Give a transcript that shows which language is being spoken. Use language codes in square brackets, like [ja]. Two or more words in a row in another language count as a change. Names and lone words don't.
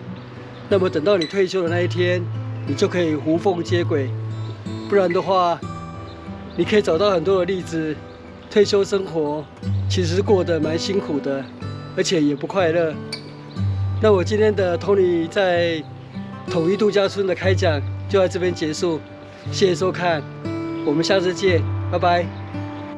[zh] 那麼等到你退休的那一天，你就可以無縫接軌。不然的話，你可以找到很多的例子，退休生活其實過得蠻辛苦的，而且也不快樂。那我今天的 Tony 在統一度假村的開講就在這邊結束，謝謝收看，我們下次見，拜拜。